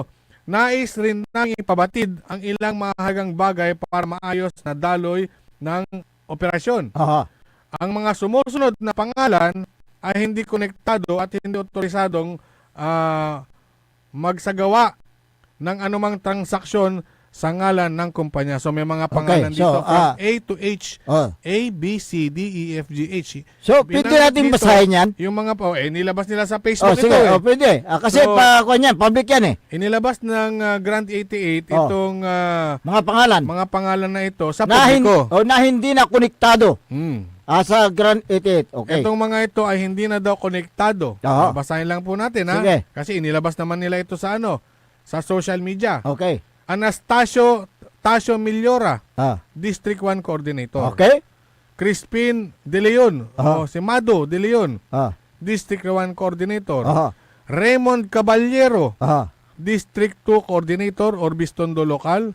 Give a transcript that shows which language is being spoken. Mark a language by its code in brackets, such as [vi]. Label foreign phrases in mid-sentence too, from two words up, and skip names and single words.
[tl] Nais rin namin ipabatid ang ilang mahagang bagay para maayos na daloy ng operasyon. Ang mga sumusunod na pangalan ay hindi konektado at hindi otorisadong magsagawa ng anumang transaksyon sa ngalan ng kumpanya. So may mga pangalan dito [en] from A to H, [tl] A, B, C, D, E, F, G, H. So, pwede natin basahin yan? Yung mga nilabas nila sa Facebook sige, pwede. Kasi public yan eh. Inilabas ng Grand 88 itong mga pangalan na ito sa publiko. Na hindi na konektado. Sa Grand 88. Okay. Itong mga ito ay hindi na daw konektado. Basahin lang po natin Sige. Kasi inilabas naman nila ito sa sa [en] social media. [tl] Okay. Anastasio Millora, [en] District 1 Coordinator. [tl] Okay. Crispin De Leon, si Mado De Leon, [en] District 1 Coordinator. [tl] Raymond Caballero, [en] District 2 Coordinator, [tl] Orbistondo Local.